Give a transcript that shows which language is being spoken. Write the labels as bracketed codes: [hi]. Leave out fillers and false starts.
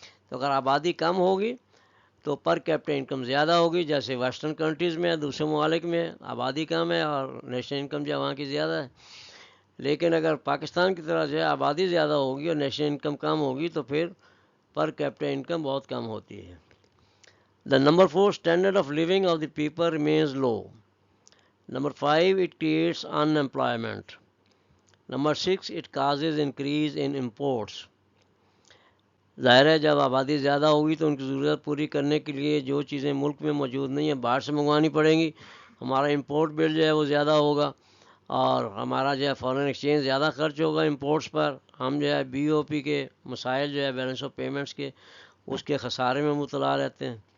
[ur] تو اگر آبادی کم ہوگی تو پر کیپٹا انکم زیادہ ہوگی، جیسے ویسٹرن کنٹریز میں، دوسرے ممالک میں آبادی کم ہے اور نیشنل انکم جو ہے وہاں کی زیادہ ہے. لیکن اگر پاکستان کی طرح جو ہے آبادی زیادہ ہوگی اور نیشنل انکم کم ہوگی تو پھر پر کیپٹا انکم بہت کم ہوتی ہے. [en] The number 4 standard of living of the people remains low. Number 5, it creates unemployment. Number 6, it causes increase in imports. [ur] ظاہر ہے جب آبادی زیادہ ہوگی تو ان کی ضرورت پوری کرنے کے لیے جو چیزیں ملک میں موجود نہیں ہیں باہر سے منگوانی پڑیں گی. ہمارا امپورٹ بل جو ہے وہ زیادہ ہوگا، اور ہمارا جو ہے فارن ایکسچینج زیادہ خرچ ہوگا امپورٹس پر. ہم جو ہے بی او پی کے مسائل جو ہے بیلنس آف پیمنٹس کے، اس کے خسارے میں مبتلا رہتے ہیں.